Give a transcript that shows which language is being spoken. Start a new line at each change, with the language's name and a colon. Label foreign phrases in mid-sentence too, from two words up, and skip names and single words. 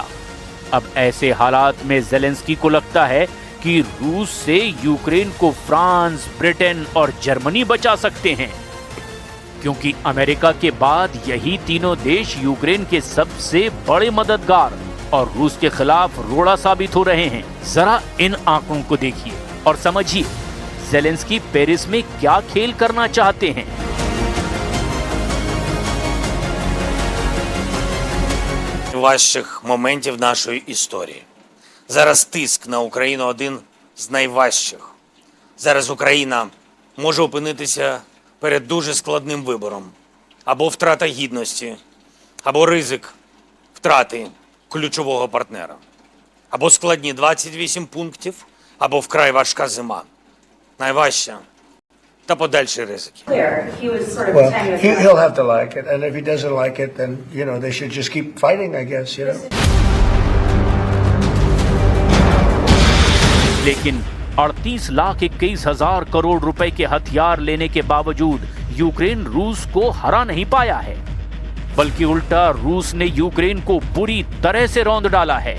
Hindi: अब ऐसे हालात में ज़ेलेंस्की को लगता है कि रूस से यूक्रेन को फ्रांस, ब्रिटेन और जर्मनी बचा सकते हैं, क्योंकि अमेरिका के बाद यही तीनों देश यूक्रेन के सबसे बड़े मददगार और रूस के खिलाफ रोड़ा साबित हो रहे हैं। जरा इन आंकड़ों को देखिए और समझिए ज़ेलेंस्की पेरिस में क्या खेल करना चाहते हैं।
Ukrainian: Найважчих моментів нашої історії. Зараз тиск на Україну один з найважчих. Зараз Україна може опинитися перед дуже складним вибором. Або втрата гідності, або ризик втрати ключового партнера. Або складні 28 пунктів, або вкрай важка зима. Найважча та подальші ризики.
English: Well, he'll have to like it, and if he doesn't like it, then they should just keep fighting, I guess.
Hindi: लेकिन 38,21,000 करोड़ रुपए के हथियार लेने के बावजूद यूक्रेन रूस को हरा नहीं पाया है, बल्कि उल्टा रूस ने यूक्रेन को बुरी तरह से रौंद डाला है।